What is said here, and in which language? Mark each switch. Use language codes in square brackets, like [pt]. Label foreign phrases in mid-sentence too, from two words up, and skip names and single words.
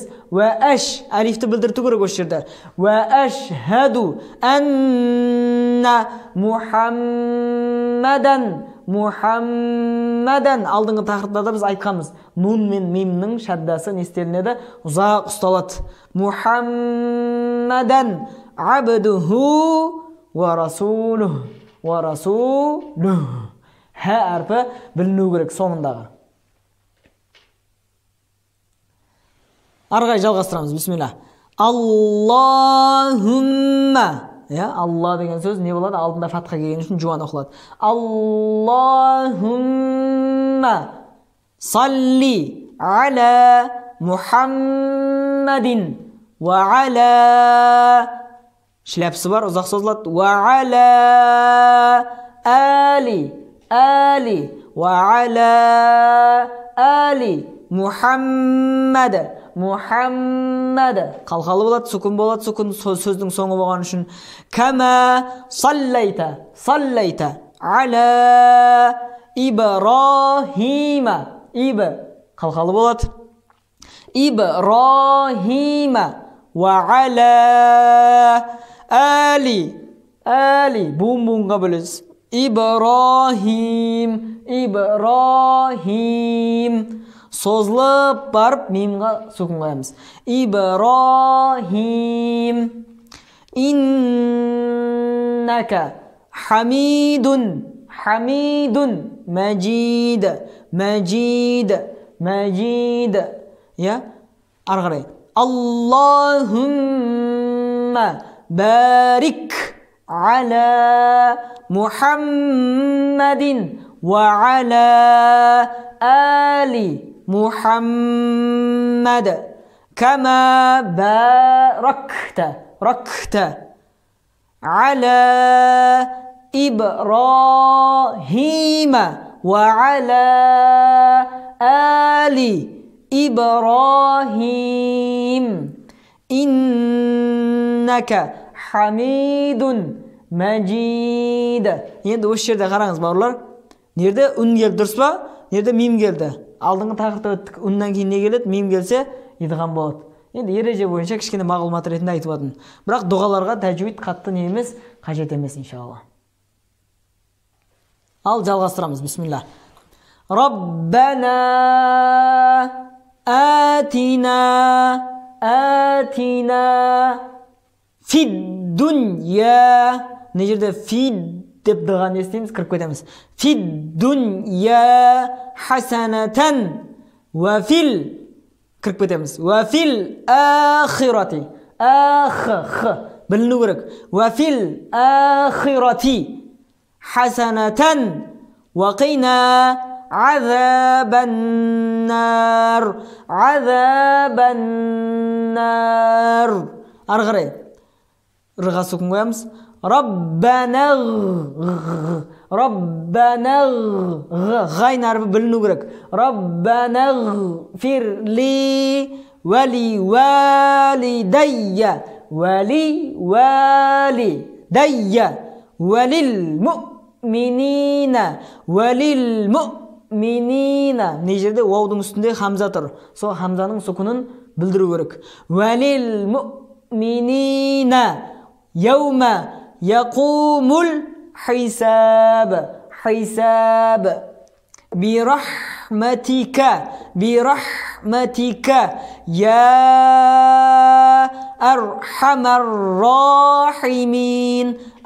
[kk] Вәәш әлифті білдірту керек осы жерде. [ar] وأشهد أن محمدا [kk] алдыңғы тақырыпта да біз айтқанбыз. Нун мен мимнің шаддасы не істелінеді? Ұзақ ұсталады. [ar] محمدا عبده ورسوله. Хә әрпі біліну керек соңындағы. Арғай жалғастырамыз. Бисмилlah. Аллахумма. Алла деген сөз не болады? Алдында фатха келген үшін жуан оқылады. اللهم صل على محمد وعلى. [kk] Шляпсы бар, ұзақ созылады. [ar] وعلى آل وعلى آل محمد. [kk] Қалқалы болады, сүкін болады, сүкін сөздің соңы болған үшін. [ar] كما صليت على إبراهيم. [kk] Қалқалы болады. [ar] إبراهيم وعلى آل. [kk] Буын-буынға бөліз. Ибрахим. Созылып барып мимға сүкін қоямыз. [ar] إبراهيم إنك حميد. [kk] Мәжид. Ары қарай. [ar] اللهم بارك على محمد وعلى آل محمد كما باركت على إبراهيم وعلى آل إبراهيم إنك حميد مجيد. [kk] Енді осы жерде қараңыз бауырлар. Нерде үн келді дұрыс па? Нерде мим келді? Алдыңғы тақырыпта өттік. Үннен кейін не келеді? Мим келсе, идғам болады. Енді ереже бойынша кішкене мағлұмат ретінде айтып жатырмын. Бірақ дұғаларға тәжвид қатты не емес, қажет емес иншалла. Ал жалғастырамыз. Бисмилlah. [ar] ربنا آتنا في الدنيا. [kk] Не жерде фид деп дұға не істейміз? Кіріп кетеміз. [ar] في الدنيا حسنة وفي. [kk] Кіріп кетеміз. [ar] وفي الآخرة. [kk] Біліну керек. [ar] وفي الآخرة حسنة وقنا عذاب النار. [kk] Ары қарай. Рыға сүкін қоямыз. Раббана ғайн әрбі біліну керек. [ar] ربنا اغفر لي ولوالدي وللمؤمنين. [kk] Не жерде уаудың үстінде хамза тұр. Сол хамзаның сүкінін білдіру керек. [ar] وللمؤمنين يوم يقوم الحساب برحمتك يا أرحم الراحمين.